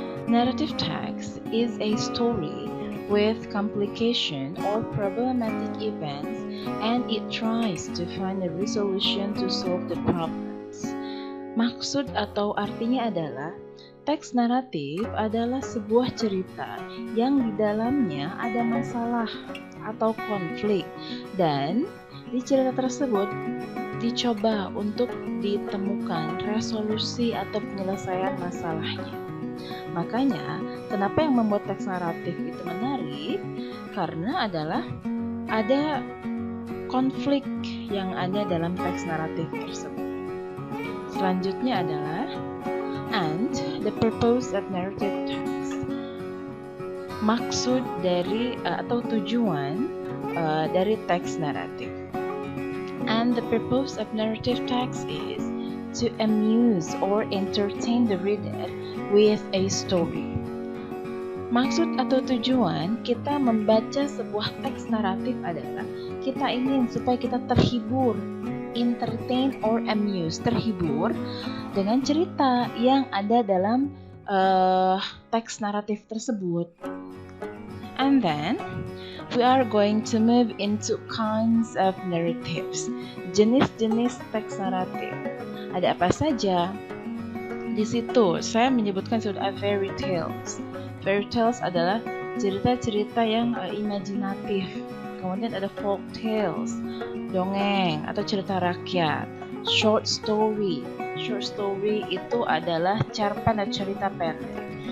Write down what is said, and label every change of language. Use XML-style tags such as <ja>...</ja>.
<en>Narrative text is a story with complication or problematic events, and it tries to find a resolution to solve the problems.</en> <id>Maksud atau artinya adalah teks naratif adalah sebuah cerita yang di dalamnya ada masalah atau konflik, dan di cerita tersebut dicoba untuk ditemukan resolusi atau penyelesaian masalahnya. Makanya, kenapa yang membuat teks naratif itu menarik? Karena ada konflik yang ada dalam teks naratif tersebut. Selanjutnya adalah</id> <en>and the purpose of narrative text.</en> <id>Maksud dari atau tujuan dari teks naratif.</id> <en>And the purpose of narrative text is to amuse or entertain the reader with a story.</en> <id>Maksud atau tujuan kita membaca sebuah teks naratif adalah kita ingin supaya kita terhibur,</id> <en>entertain or amuse,</en> <id>terhibur dengan cerita yang ada dalam teks naratif tersebut.</id> <en>And then we are going to move into kinds of narratives.</en> <id>Jenis-jenis teks naratif. Ada apa saja? Di situ saya menyebutkan sudah fairy tales. Fairy tales adalah cerita-cerita yang imajinatif. Kemudian ada folk tales, dongeng atau cerita rakyat. Short story. Short story itu adalah cerpen atau cerita pendek.</id>